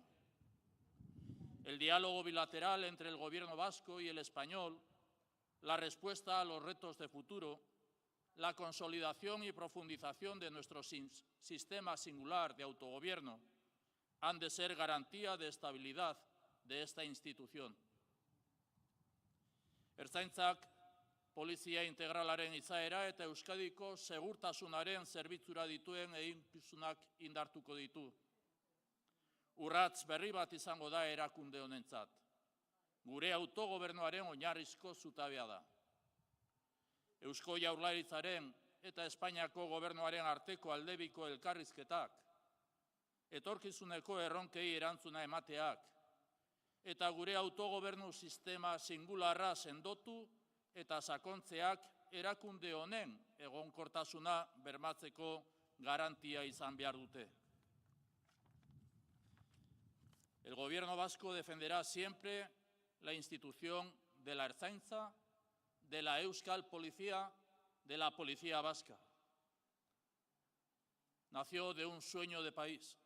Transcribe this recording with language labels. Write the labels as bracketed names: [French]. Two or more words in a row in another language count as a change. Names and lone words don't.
[Spanish] El diálogo bilateral entre el Gobierno vasco y el español, la respuesta a los retos de futuro, la consolidación y profundización de nuestro sistema singular de autogobierno han de ser garantía de estabilidad de esta institución. [Basque] Ertzaintzak polizia integralaren izaera eta Euskadiko segurtasunaren zerbitzura dituen eginkizunak indartuko ditu. Urrats berri bat izango da erakunde honentzat. Gure autogobernuaren oinarrizko zutabea da. Eusko Jaurlaritzaren eta Espainiako gobernuaren arteko aldebiko elkarrizketak, etorkizuneko erronkei erantzuna emateak, eta gure autogobernu sistema singularra sendotu eta sakontzeak erakunde honen egonkortasuna bermatzeko garantia izan behar dute. [Spanish] El Gobierno vasco defenderá siempre la institución de la Ertzaintza, de la Euskal Polizia, de la Policía Vasca. Nació de un sueño de país.